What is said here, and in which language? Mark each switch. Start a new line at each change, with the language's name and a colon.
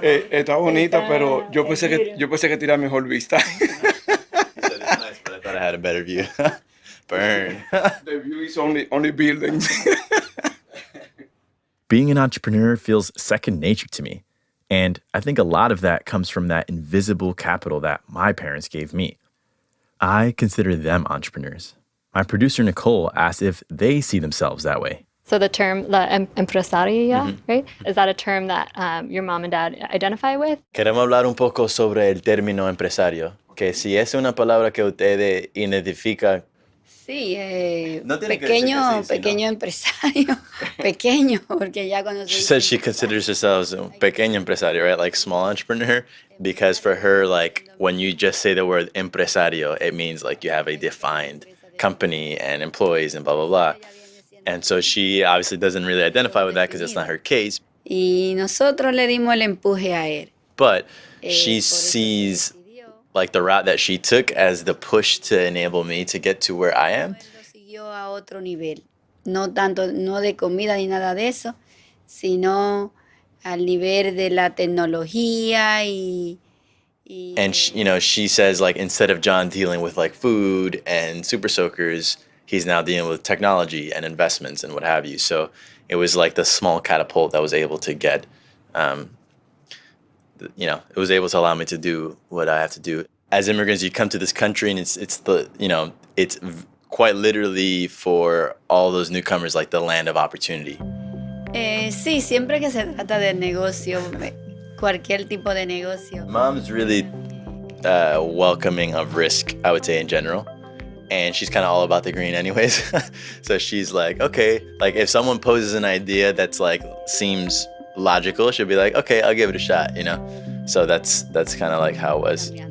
Spanish: Está bonita, pero yo pensé que tenía mejor vista.
English: It's nice, but I thought I had a better view. Burn. The view is only buildings. Being an entrepreneur feels second nature to me. And I think a lot of that comes from that invisible capital that my parents gave me. I consider them entrepreneurs. My producer, Nicole, asked if they see themselves that way. So the term, la empresaria, right? Is that a term that your mom and dad identify with?
Spanish: Queremos hablar un poco sobre el término empresario, que si es una palabra que ustedes identifican. Sí, No tiene que decir que sí, pequeño empresario, pequeño, porque ya cuando
English: She said she considers herself a pequeño empresario, right? Like small entrepreneur, because for her, like when you just say the word empresario, it means like you have a defined company and employees and blah, blah, blah. And so she obviously doesn't really identify with that because it's not her case.
Spanish: Y nosotros le dimos el empuje a él.
English: But she sees like the route that she took as the push to enable me to get to where I am.
Spanish: Siguió a otro nivel. No tanto, no de comida ni nada de eso, sino al nivel de la tecnología
English: And she says like instead of John dealing with like food and super soakers, he's now dealing with technology and investments and what have you. So it was like the small catapult that was able to get, it was able to allow me to do what I have to do. As immigrants, you come to this country and it's quite literally for all those newcomers like the land of opportunity.
Spanish: Sí, siempre que se trata de negocio, cualquier tipo de negocio.
English: Mom's really welcoming of risk, I would say in general. and she's kind of all about the green anyways. So she's like, okay, like if someone poses an idea that's like seems logical, she'll be like, okay, I'll give it a shot, you know? So that's kind of like how it was.